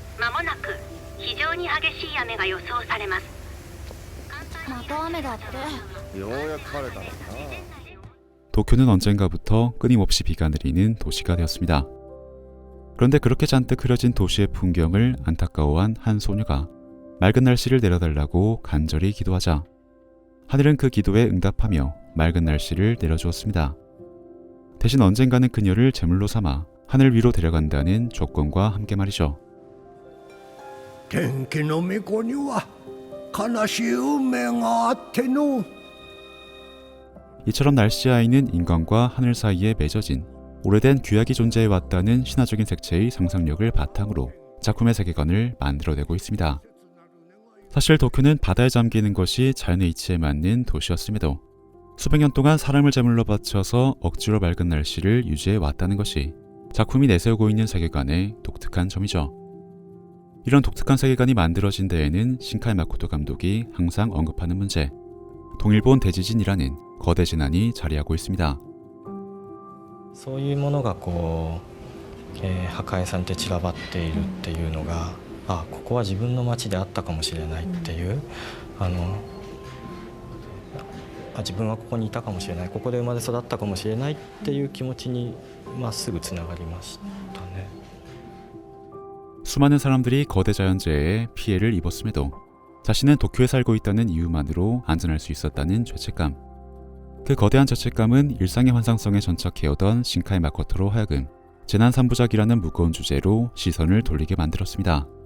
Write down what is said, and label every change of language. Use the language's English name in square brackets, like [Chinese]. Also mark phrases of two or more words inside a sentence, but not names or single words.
[Japanese] まもなく非常に激しい雨が予想されます。また雨だって。ようやく晴れたのかな。 [Korean] 도쿄는 언젠가부터 끊임없이 비가 내리는 도시가 되었습니다. 그런데 그렇게 잔뜩 흐려진 도시의 풍경을 안타까워한 한 소녀가 맑은 날씨를 내려달라고 간절히 기도하자 하늘은 그 기도에 응답하며 맑은 날씨를 내려주었습니다. 대신 언젠가는 그녀를 제물로 삼아 하늘 위로 데려간다는 조건과 함께 말이죠. [Japanese] 天気の巫女には悲しい運命があっての。 [Korean] 이처럼 날씨 아이는 인간과 하늘 사이에 맺어진 오래된 규약이 존재해 왔다는 신화적인 색채의 상상력을 바탕으로 작품의 세계관을 만들어내고 있습니다. 사실 도쿄는 바다에 잠기는 것이 자연의 이치에 맞는 도시였음에도 수백 년 동안 사람을 제물로 바쳐서 억지로 맑은 날씨를 유지해 왔다는 것이 작품이 내세우고 있는 세계관의 독특한 점이죠. 이런 독특한 세계관이 만들어진 데에는 신카이 마코토 감독이 항상 언급하는 문제, 동일본 대지진이라는 거대 재난이 자리하고 있습니다. [Japanese] そういうものがこう、破壊されて散らばっているっていうのが、あ、ここは自分の町であったかもしれないっていう、自分はここにいたかもしれない、ここで生まれ育ったかもしれないっていう気持ちにまっすぐつながりましたね。 [Korean] 수많은 사람들이 거대 자연재해에 피해를 입었음에도 자신은 도쿄에 살고 있다는 이유만으로 안전할 수 있었다는 죄책감. 그 거대한 죄책감은 일상의 환상성에 전착해오던 신카이 마코토로 하여금 재난 3부작이라는 무거운 주제로 시선을 돌리게 만들었습니다.